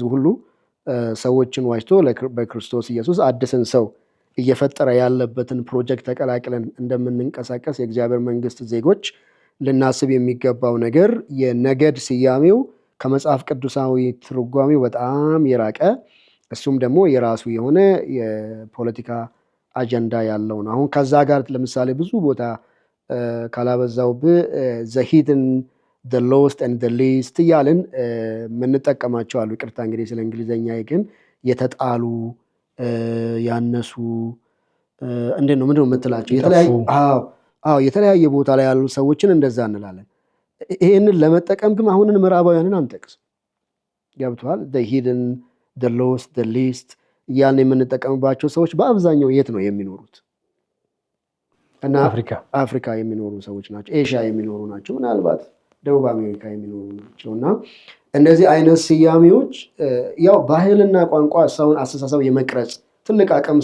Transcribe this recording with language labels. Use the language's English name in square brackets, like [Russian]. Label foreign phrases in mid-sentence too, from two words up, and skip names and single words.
[Amharic] ሁሉ ሰዎችን ዋጅቶ በክርስቶስ ኢየሱስ አዲስን ሰው እየፈጠረ ያለበትን ፕሮጀክት ተቀላቅለን እንደምንንቀሳቀስ የእግዚአብሔር መንግስት ዜጎች ልናስብ የሚገባው ነገር የነገድ ስያሜው ከመጽሐፍ ቅዱሳዊ ትርጓሜው በጣም የራቀ፣ እሱም ደግሞ የራሱ የሆነ የፖለቲካ አጀንዳ ያለው ነው። አሁን ከዛ ጋር ለምሳሌ ብዙ ቦታ ካላበዛውብህ ዘሂድን [English] the lowest and the least [Amharic] እያልን የምንጠቀማቸው አሉ። ይቅርታ እንግዲህ ስለ እንግሊዘኛ ግን የተጣሉ ያነሱ እንዴት ነው ምንድነው የምትላቸው የተለያየ ቦታ ላይ ያሉ ሰዎችን እንደዛ እንላለን። ይሄንን ለመጠቀም ግን አሁንን ምዕራባውያንን አንጠቅስ። ገብቷል? [English] the hidden the lowest the least [Amharic] እያልን የምንጠቀምባቸው ሰዎች በአብዛኛው የት ነው የሚኖሩት? እና አፍሪካ የሚኖሩ ሰዎች ናቸው። ኤሽያ የሚኖሩ ናቸው። ምናልባት ደቡብ አሜሪካ የሚኖሩ ናቸው። እና እነዚህ አይነት ስያሜዎች ያው ባህልና ቋንቋ ሰውን አስተሳሰብ የመቅረጽ ትልቅ አቅም